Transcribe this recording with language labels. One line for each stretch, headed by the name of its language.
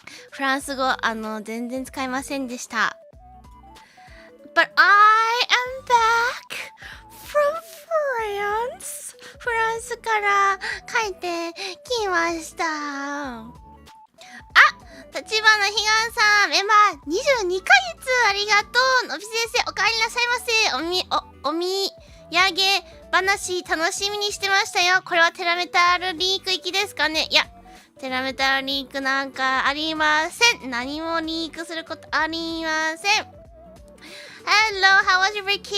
Japanese: フランス語全然使いませんでした。
English: But I am back from France.
Japanese: フランスから帰ってきました。立花ひがんさん、メンバー22ヶ月ありがとう。のび先生、お帰りなさいませ。おみやげ話楽しみにしてましたよ。これはテラメタルリーク行きですかね。いや、テラメタルリークなんかありません。何もリークすることありません。
English: Hello, how was your vacation? It was so good.